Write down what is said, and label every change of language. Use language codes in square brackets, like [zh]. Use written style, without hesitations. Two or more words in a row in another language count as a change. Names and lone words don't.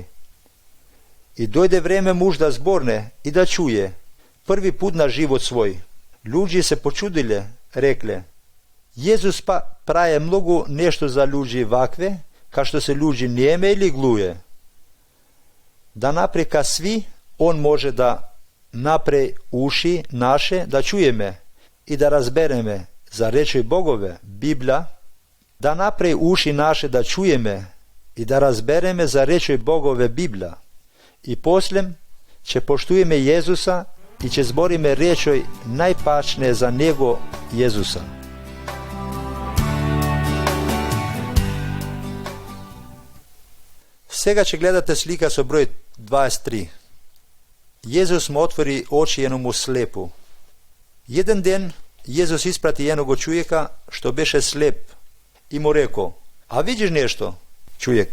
[sr] И дојде време муж да зборне и да чуе, први пут на живот свој. Луѓи се почудиле, рекле: Језус прае многу нешто за луѓи вакве, кај што се луѓи неме или глуе. Да напрека сви, On može da napre uši naše da čujeme i da razbereme za reči Bogove, Biblia, da napre uši naše da čujeme i da razbereme za reči Bogove, Biblia. I poslem će poštujeme Jezusa i će zborime rečoj najpačne za Njego Jezusa. Сега ќе гледате слика со број 23. Језус му отвори очи едному слепу. Еден ден Језус испрати едного човека што беше слеп и му реко: "А видиш нешто, човек?"